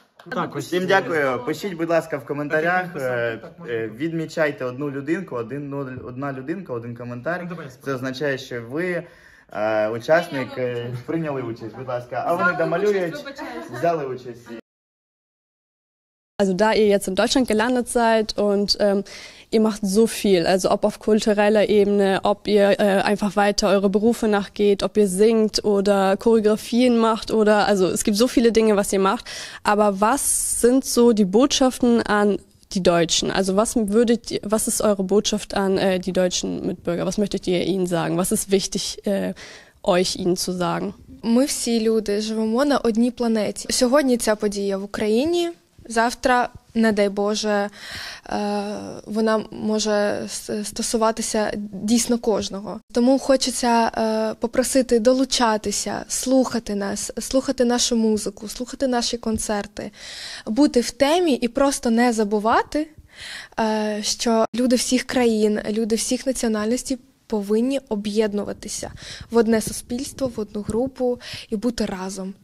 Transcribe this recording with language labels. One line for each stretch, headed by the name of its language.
Ukrainian: Так, всім дякую. Пишіть, будь ласка, в коментарях. Відмічайте одну людинку, одна людинка, один коментар. Це означає, що ви учасник прийняли участь, будь ласка. А вони домалюють, взяли участь.
German: Also da ihr jetzt in Deutschland gelandet seid und ihr macht so viel, also ob auf kultureller Ebene, ob ihr einfach weiter eure Berufe nachgeht, ob ihr singt oder Choreografien macht oder, also es gibt so viele Dinge, was ihr macht, aber was sind so die Botschaften an die Deutschen? Also was ist eure Botschaft an die deutschen Mitbürger? Was möchtet ihr ihnen sagen? Was ist wichtig, euch ihnen zu sagen?
Ukrainian: Ми всі люди живемо на одній планеті. Сьогодні ця подія в Україні, завтра, не дай Боже, вона може стосуватися дійсно кожного. Тому хочеться попросити долучатися, слухати нас, слухати нашу музику, слухати наші концерти, бути в темі і просто не забувати, що люди всіх країн, люди всіх національностей повинні об'єднуватися в одне суспільство, в одну групу і бути разом.